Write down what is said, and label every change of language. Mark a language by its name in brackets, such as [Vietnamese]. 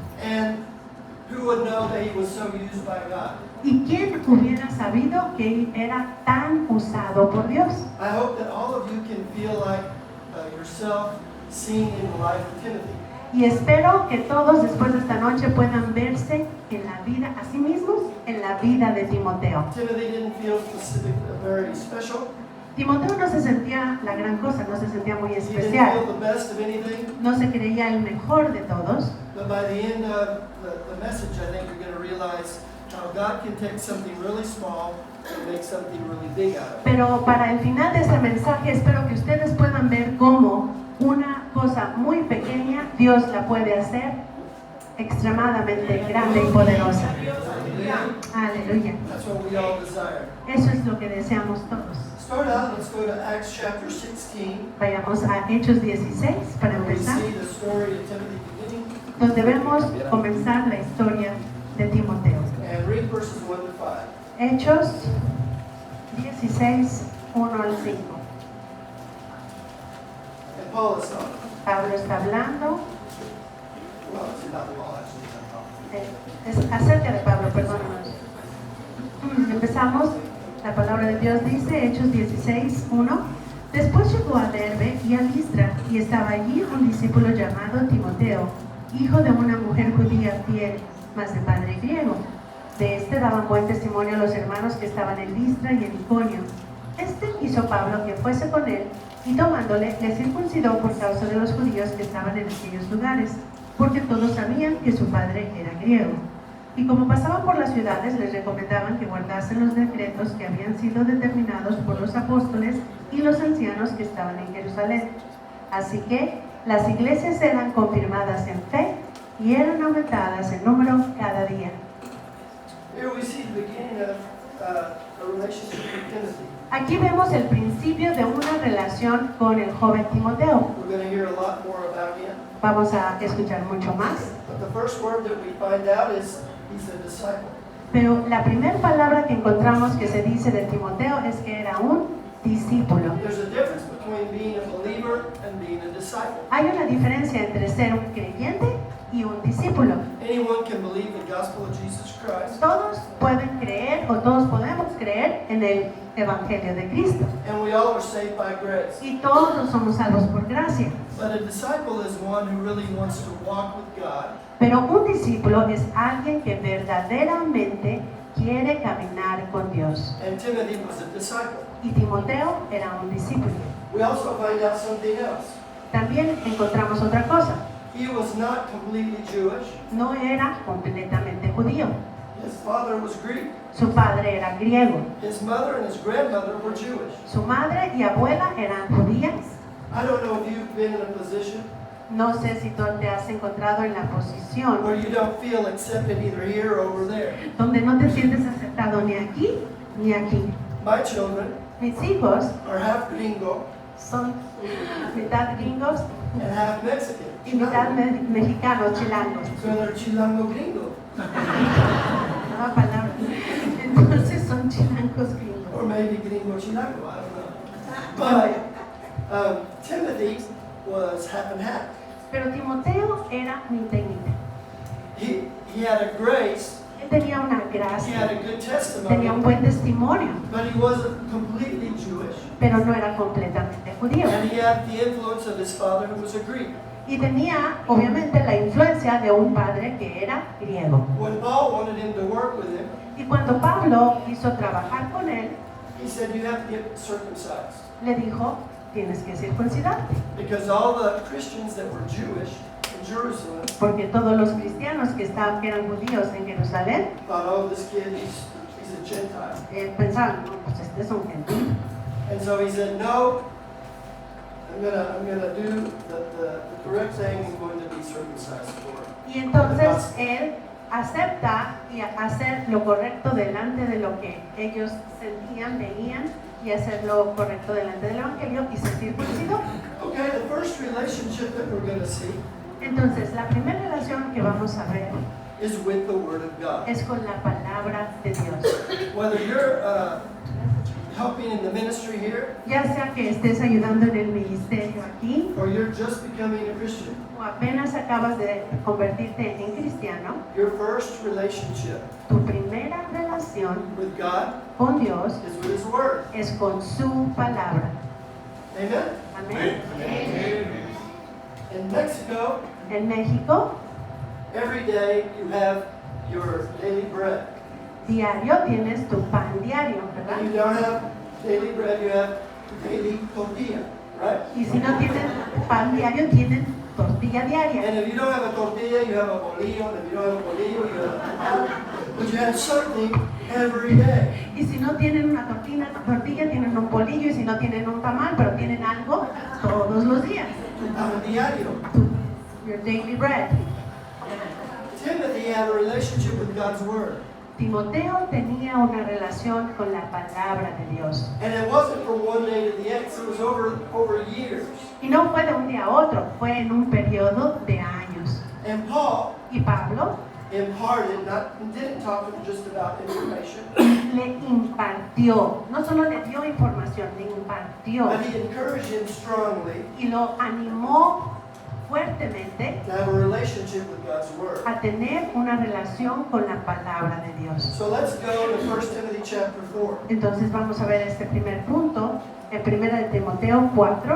[English] and who would know that he was so used by God? [Spanish] ¿Y quién hubiera sabido que él era tan usado por Dios? [English] I hope that all of you can feel like yourself seen in the life of Timothy. [Spanish] Y espero que todos después de esta noche puedan verse en la vida, a sí mismos, en la vida de Timoteo. [English] Timothy didn't feel very special. [Spanish] Timoteo no se sentía la gran cosa, no se sentía muy [English] He didn't [Spanish] especial, [English] feel the best of anything. [Spanish] no se creía el mejor de todos. [English] But by the end of the message, I think you're going to realize how God can take something really small and make something really big out of it. [Spanish] Pero para el final de este mensaje espero que ustedes puedan ver cómo una cosa muy pequeña Dios la puede hacer extremadamente grande y poderosa. [English] Hallelujah. [Spanish] Aleluya. [English] That's what we all desire. [Spanish] Eso es lo que deseamos todos. [English] Start out, let's go to Acts chapter 16, [Spanish] Vayamos a Hechos 16 para [English] where we [Spanish] empezar, [English] see the story of Timothy beginning, [Spanish] donde vemos comenzar la historia de Timoteo. [English] and read verses 1 to 5. [Spanish] Hechos 16, 1 al 5. [English] And Paul is talking. [Spanish] Pablo está hablando, [English] Well, it's about Paul, actually. It's not Paul. [Spanish] es acerca de Pablo, perdónanos. Empezamos, la palabra de Dios dice, Hechos 16, 1. Después llegó a Derbe y a Listra, y estaba allí un discípulo llamado Timoteo, hijo de una mujer judía fiel, mas de padre griego. De este daban buen testimonio los hermanos que estaban en Listra y en Iconio. Este hizo Pablo que fuese con él, y tomándole, le circuncidó por causa de los judíos que estaban en aquellos lugares, porque todos sabían que su padre era griego. Y como pasaban por las ciudades, les recomendaban que guardasen los decretos que habían sido determinados por los apóstoles y los ancianos que estaban en Jerusalén. Así que las iglesias eran confirmadas en fe y eran aumentadas en número cada día. [English] Here we see the beginning of a relationship with Timothy. [Spanish] Aquí vemos el principio de una relación con el joven Timoteo. [English] We're going to hear a lot more about him. [Spanish] Vamos a escuchar mucho más. [English] But the first word that we find out is he's a disciple. [Spanish] Pero la primera palabra que encontramos que se dice de Timoteo es que era un discípulo. [English] There's a difference between being a believer and being a disciple. [Spanish] Hay una diferencia entre ser un creyente y un discípulo. [English] Anyone can believe the gospel of Jesus Christ, [Spanish] Todos pueden creer o todos podemos creer en el Evangelio de Cristo. [English] and we all are saved by grace. [Spanish] Y todos somos salvos por gracia. [English] But a disciple is one who really wants to walk with God, [Spanish] Pero un discípulo es alguien que verdaderamente quiere caminar con Dios. [English] and Timothy was a disciple. [Spanish] Y Timoteo era un discípulo. [English] We also find out something else. [Spanish] También encontramos otra cosa. [English] He was not completely Jewish. [Spanish] No era completamente judío. [English] His father was Greek. [Spanish] Su padre era griego. [English] His mother and his grandmother were Jewish. [Spanish] Su madre y abuela eran judías. [English] I don't know if you've been in a position [Spanish] No sé si tú te has encontrado en la posición [English] where you don't feel accepted either here or over there. [Spanish] donde no te sientes aceptado ni aquí ni aquí. [English] My children [Spanish] Mis hijos [English] are half gringo [Spanish] son mitad gringos [English] and half Mexican. [Spanish] y mitad mexicanos, chilangos. [English] So they're chilango gringo. [Spanish] Nueva palabra. Entonces son chilangos gringos. [English] Or maybe gringo chilango, I don't know. But Timothy was half and half. [Spanish] Pero Timoteo era mitad y mitad. [English] He had a grace, [Spanish] Él tenía una [English] he had [Spanish] gracia, [English] a good [Spanish] tenía un [English] testimony, [Spanish] buen testimonio, [English] but he wasn't completely Jewish. [Spanish] pero no era completamente judío. [English] And he had the influence of his father, who was a Greek. [Spanish] Y tenía, obviamente, la influencia de un padre que era griego. [English] When Paul wanted him to work with him, [Spanish] Y cuando Pablo quiso trabajar con él, [English] he said, "You have to get circumcised." [Spanish] le dijo, tienes que circuncidarte. [English] Because all the Christians that were Jewish in Jerusalem [Spanish] Porque todos los cristianos que eran judíos en Jerusalén, [English] thought, "Oh, this kid, he's a Gentile." [Spanish] pensaban, no, pues este es un gentil. [English] And so he said, "No, I'm gonna do the correct thing. I'm going to be circumcised for it." [Spanish] Y entonces él acepta y hacer lo correcto delante de lo que ellos sentían, veían, y hacer lo correcto delante del Evangelio y se circuncidó. [English] Okay, the first relationship that we're going to see [Spanish] Entonces, la primera relación que vamos a ver [English] is with the Word of God. [Spanish] es con la palabra de Dios. [English] Whether you're helping in the ministry here, [Spanish] Ya sea que estés ayudando en el ministerio aquí [English] or you're just becoming a Christian, [Spanish] o apenas acabas de convertirte en cristiano, [English] your first relationship [Spanish] tu primera relación [English] with God [Spanish] con Dios [English] is with His Word. [Spanish] es con su palabra. [English] Amen? [Spanish] Amén. [English] In Mexico, [Spanish] En México, [English] every day you have your daily bread. [Spanish] diario tienes tu pan diario, ¿verdad? [English] You don't have daily bread, you have daily tortilla, right? [Spanish] Y si no tienen pan diario, tienen tortilla diaria. [English] And if you don't have a tortilla, you have a bolillo. And if you don't have a bolillo, you have but you have something every day. [Spanish] Y si no tienen una tortilla, tienen un bolillo. Y si no tienen un tamal, pero tienen algo todos los días. Tu pan diario. [English] Your daily bread. Timothy had a relationship with God's Word. [Spanish] Timoteo tenía una relación con la palabra de Dios. [English] And it wasn't from one day to the next, it was over years. [Spanish] Y no fue de un día a otro, fue en un periodo de años. [English] And Paul [Spanish] Y Pablo [English] didn't talk just about information, [Spanish] le impartió, no solo le dio información, le impartió [English] but he encouraged him strongly [Spanish] y lo animó fuertemente [English] to have a relationship with God's Word. [Spanish] a tener una relación con la palabra de Dios. [English] So let's go to 1 Timothy chapter 4. [Spanish] Entonces vamos a ver este primer punto en 1 de Timoteo 4.